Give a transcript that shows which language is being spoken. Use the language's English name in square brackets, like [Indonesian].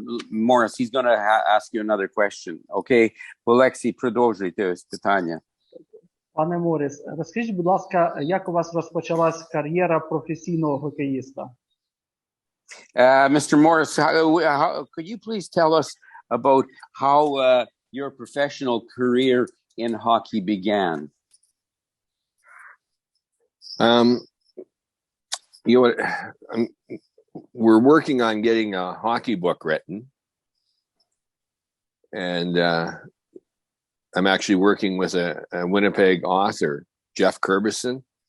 [English] Morris, he's going to ask you another question. Okay? [Ukrainian] Олексій, продовжуйте питання. Пане Морріс, розкажіть, будь ласка, як у вас розпочалась кар'єра професійного хокеїста? [English] Mr. Morris, could you please tell us about how your professional career in hockey began? You know what, we're working on getting a hockey book written, and I'm actually working with a Winnipeg author, Jeff Curbison.